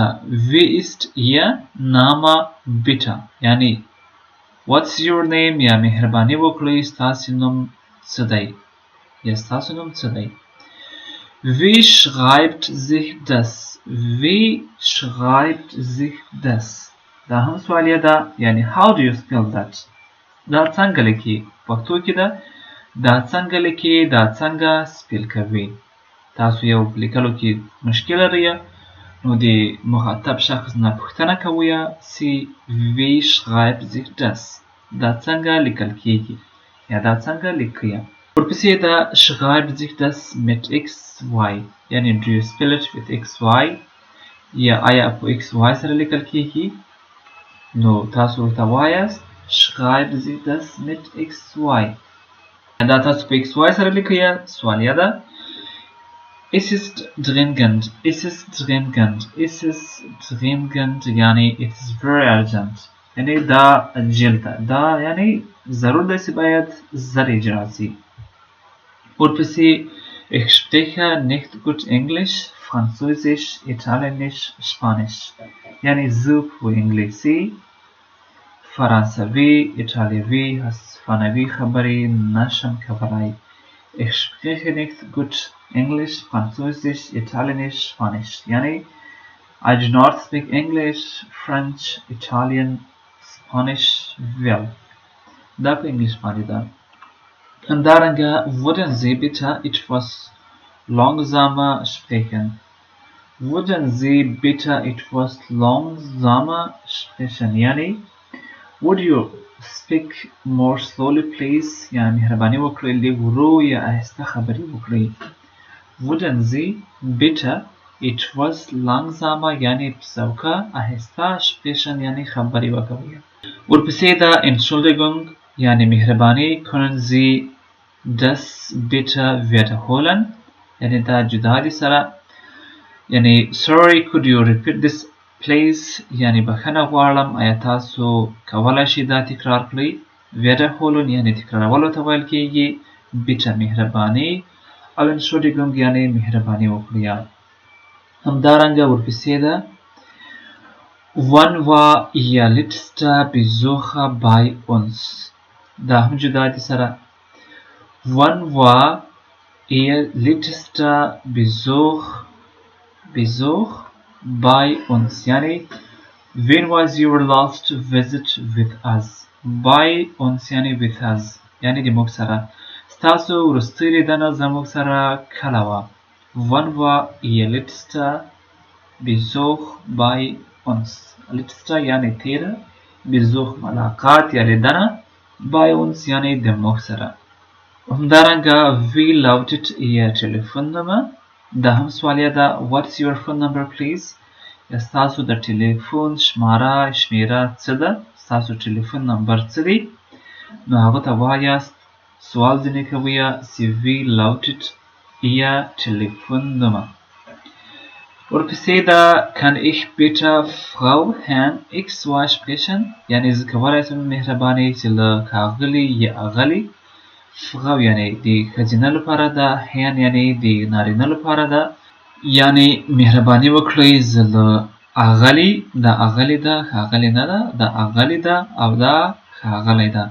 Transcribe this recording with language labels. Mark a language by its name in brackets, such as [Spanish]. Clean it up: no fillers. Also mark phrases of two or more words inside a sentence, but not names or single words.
[German] wie ist Ihr Name bitte [Pashto] یعنی [English] what's your name [Pashto] یا مهرباني وکړئ ستاسې نوم څه دی یا ستاسو نوم څه دی. [German] wie schreibt sich das. wie schreibt sich das [Pashto] دا هم سوالیه ده یعنی [English] how do you spell that [Pashto] دا څنګه لیکي. پښتو کې ده دا څنګه لیکي دا څنګه سپیل کوي. تاسو یو لیکلو کې مشکل لرئ نو د مخاطب شخص نه پوښتنه کوئ چې [German] wie schreibt sich das [Pashto] دا څنګه لیکل کیږي یا دا څنګه لیکئ. ورپسې دا [German] schreibt sich das mit xy [Pashto] یعنی [English] do you spell it with xy [Pashto] یا آیا په xy سره لیکل کیږي نو تاسو ورته وایاست [German] schreibt sich das mit xy. [Pashto] دا تاسو په xy سره لیکئ سوالیه ده. [German] es ist dringend. es ist dringend. es ist dringend [Pashto] یعنی [English] it is very urgent [Pashto] یعنی دا عاجل ده دا یعنی ضرور ده چې باید زر اجرا شي. ورپسې [German] ich spreche nicht gut Englisch, Französisch, Italienisch, Spanisch [Pashto] یعنی زه په انګلیسي فرانسوي ایټالیوي افغانوي خبرې نشم کولای. [German] Ich spreche nicht gut English, Französisch, Italienisch, Spanish. [English] یعنی I do not speak English, French, Italian, Spanish well. [Pashto] دا په انګلیش باندې ده. همدارنګه [German] würden Sie bitte etwas langsamer sprechen. Würden Sie bitte etwas langsamer sprechen. [English] یعنی would you speak more slowly please. [Pashto] یعنی مهرباني وکړئ لږ ورو یا آهسته خبرې وکړئ. [German] Würden Sie bitte etwas langsamer [Pashto] یعنی پسوکه آهسته sprechen یعنی خبرې وکړئ. ورپسې ده Entschuldigung یعنی مهرباني. [German] können Sie das bitte wiederholen. [Pashto] یعنی دا جدا دي سره. یعنی [English] sorry could you repeat this please. [Pashto] یعنی بخښنه غواړم آیا تاسو کولی شئ دا تکرار کړئ. wiederholen یعنی تکرارولو ته ویل کیږي. bitte مهرباني او Entschuldigung یعنی مهرباني وکړئ. همدارنګه ورپسې ده [German] wann war Ihr letzter Besuch bei uns. [Pashto] دا هم جدا دي سره. [German] wann war Ihr letzter Besuch bei uns. [English] یعنی when was your last visit with us. [German] by uns [Pashto] یعنی [English] with us [Pashto] یعنی د موږ سره. ستاسو وروستۍ لیدنه زموږ سره کله وه. [German] wann war Ihr letzter Besuch bei uns. [Pashto] letzter یعنی تیره. Besuch ملاقات یا لیدنه. [German] bei uns [Pashto] یعنی د موږ سره. همدارنګه [German] wie lautet Ihr Telefonnummer. [Pashto] دا هم سوالیه ده. [English] what's your phone number please. [Pashto] یا ستاسو د ټلیفون شمیره څه ده. ستاسو ټلیفون نمبر څه دی. نو هغه ته وایاست سوال ځینې کوئ چې [German] wie lautet Ihr Telefonnummer. [Pashto] ورپسې ده [German] kann ich bitte Frau Herrn XY sprechen. [Pashto] یعنی زه کولی شم مهرباني چې له ښاغلي یا اغلي. Frau یعنی د ښځینه لپاره ده. Herrn یعنی د نارینه لپاره ده. یعنی مهرباني وکړئ زه له اغلي. دا اغلي ده ښاغلي نه ده. دا اغلي ده او دا ښاغلی ده.